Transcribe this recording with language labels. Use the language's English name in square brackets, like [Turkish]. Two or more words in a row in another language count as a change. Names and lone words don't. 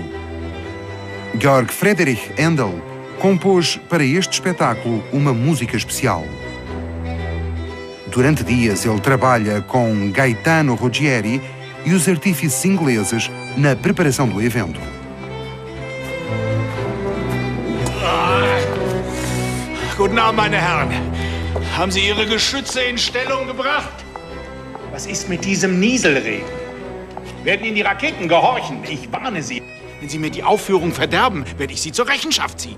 [Portuguese] Georg Friedrich Händel compôs para este espetáculo uma música especial. Durante dias ele trabalha com Gaetano Ruggieri e os artífices ingleses na preparação do evento. [German] Guten Abend, meine Herren. Haben Sie Ihre Geschütze in Stellung gebracht? Was ist mit diesem Nieselregen? Werden Ihnen die Raketen gehorchen? Ich warne Sie. Wenn Sie mir die Aufführung verderben, werde ich Sie zur Rechenschaft ziehen.